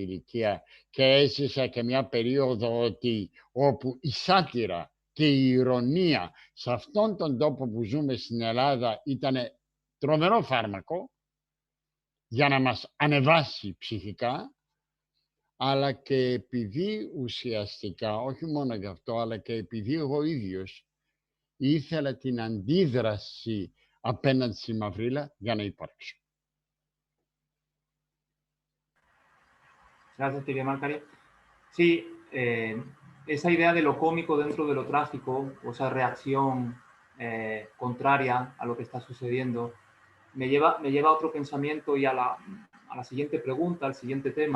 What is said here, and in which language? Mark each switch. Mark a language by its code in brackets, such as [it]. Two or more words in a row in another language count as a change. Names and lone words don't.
[el] ηλικία και έζησα και μια περίοδο όπου η σάτυρα και η ηρωνία σε αυτόν τον τόπο που ζούμε στην Ελλάδα ήταν τρομερό φάρμακο για να μας ανεβάσει ψυχικά, αλλά και επειδή ουσιαστικά, όχι μόνο γι' αυτό, αλλά και επειδή εγώ ίδιος ήθελα την αντίδραση appendi στη μαυρίλα για να υπάρξω. [es] Gracias, Tibia Macari. Sí, esa idea de lo cómico dentro de lo trágico, o esa reacción contraria a lo que está sucediendo, me lleva a otro pensamiento y a la siguiente pregunta, al siguiente tema.